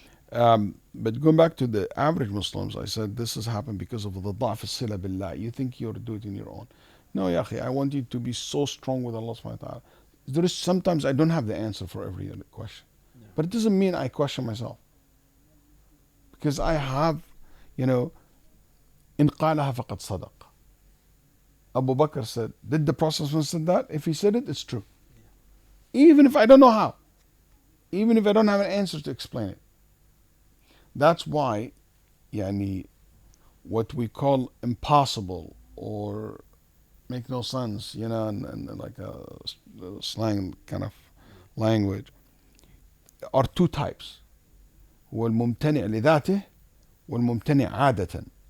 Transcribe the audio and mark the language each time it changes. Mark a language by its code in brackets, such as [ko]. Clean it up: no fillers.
[en] But going back to the average Muslims, I said this has happened because of the da'f as-sila billah. You think you're doing it in your own. No, ya akhi, I want you to be so strong with Allah subhanahu wa ta'ala. There is sometimes I don't have the answer for every question. Yeah. But it doesn't mean I question myself. Because I have, [ar] إن قالها فقد صدق. [en] Abu Bakr said, did the Prophet said that? If he said it, it's true. Yeah. Even if I don't know how. Even if I don't have an answer to explain it. That's why, what we call impossible or make no sense, and like a slang kind of language, are two types. [ar] والممتنع لذاته والممتنع عادة.